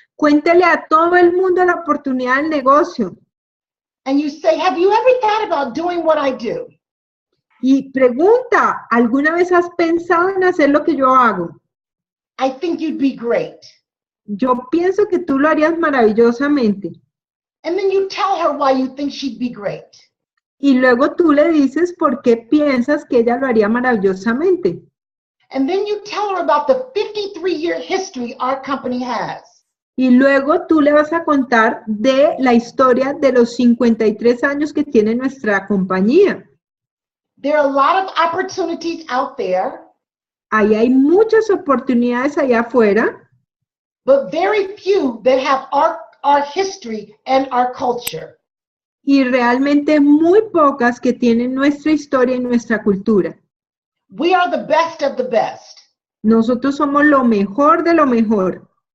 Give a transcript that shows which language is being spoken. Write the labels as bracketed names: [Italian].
[Spanish] Cuéntale a todo el mundo la oportunidad del negocio. [English] And you say, have you ever thought about doing what I do? [Spanish] Y pregunta, ¿alguna vez has pensado en hacer lo que yo hago? [English] I think you'd be great. [Spanish] Yo pienso que tú lo harías maravillosamente. [English] And then you tell her why you think she'd be great. [Spanish] Y luego tú le dices por qué piensas que ella lo haría maravillosamente. [English] And then you tell her about the 53-year history our company has. [Spanish] Y luego tú le vas a contar de la historia de los 53 años que tiene nuestra compañía. [English] There are a lot of opportunities out there, [Spanish] Ahí hay muchas oportunidades allá afuera, [English] but very few that have our history and our culture. [Spanish] y realmente muy pocas que tienen nuestra historia y nuestra cultura. [English] We are the best of the best. [Spanish] Nosotros somos lo mejor de lo mejor.